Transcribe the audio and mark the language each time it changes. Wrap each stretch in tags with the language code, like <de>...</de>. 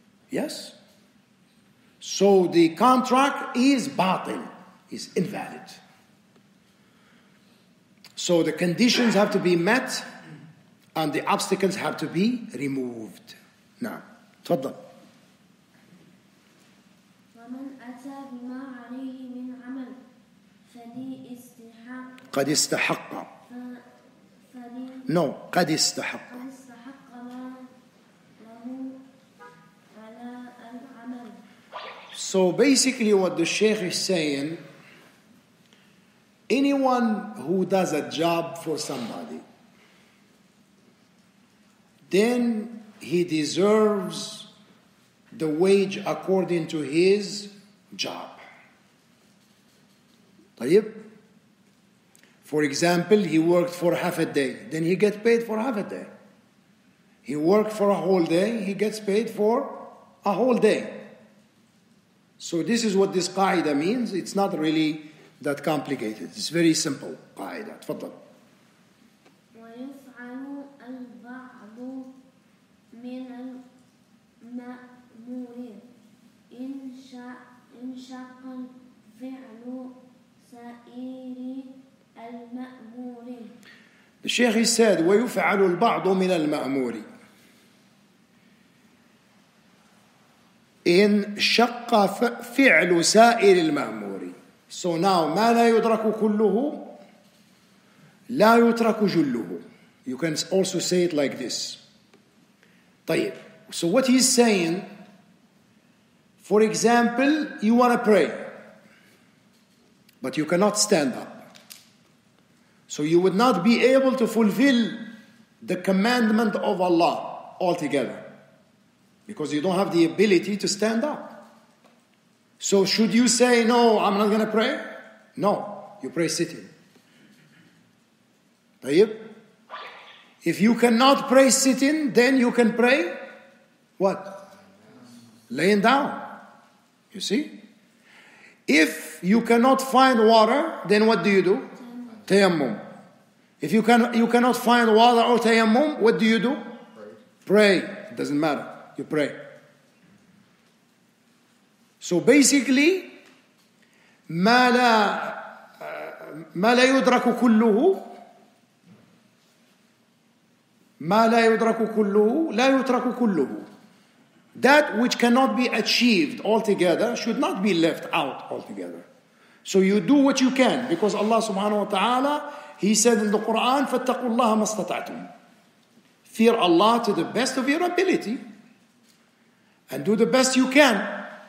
<en>Yes? So the contract is batil, is invalid. So the conditions have to be met and the obstacles have to be removed. Now,</en> <ar>تفضل. ومن أتى بما عليه من عمل فلي استحق قد استحق. فلي</ar> <en>No,</en> <ar>قد استحق. قد استحق ما له على العمل.</ar> <en>So basically what the Sheikh is saying, anyone who does a job for somebody, then he deserves the wage according to his job.</en> <ar>طيب?</ar> <en>For example, he worked for half a day, then he gets paid for half a day. He worked for a whole day, he gets paid for a whole day. So this is what this qaida means. It's not really that complicated. It's very simple.</en> <ar>قاعدة. تفضل. ويفعل البعض من المأمور إن شق الفعل سائر المأمور.</ar> <en>The Shaykh he said,</en> <ar>ويفعل البعض من المأمور إن شق فعل سائر المأمور.</ar> <en>So now</en> <ar>ما لا يدرك كله لا يترك جله.</ar> <en>You can also say it like this.</en> <ar>طيب.</ar> <en>So what he's saying, for example, you want to pray, but you cannot stand up. So you would not be able to fulfill the commandment of Allah altogether, because you don't have the ability to stand up. So should you say, no, I'm not going to pray? No, you pray sitting.</en> <ar>طيب?</ar> <en>If you cannot pray sitting, then you can pray what? Laying down. You see? If you cannot find water, then what do? Tayammum. If you cannot find water or tayammum, what do? Pray. It doesn't matter. You pray. So basically,</en> <ar>ما لا يدرك كله ما لا يدرك كله لا يترك كله.</ar> <en>That which cannot be achieved altogether should not be left out altogether. So you do what you can, because Allah subhanahu wa ta'ala, He said in the Quran,</en> <ar>فَاتَّقُوا اللَّهَ مَا اسْتَطَعْتُمْ.</ar> <en>Fear Allah to the best of your ability and do the best you can.</en>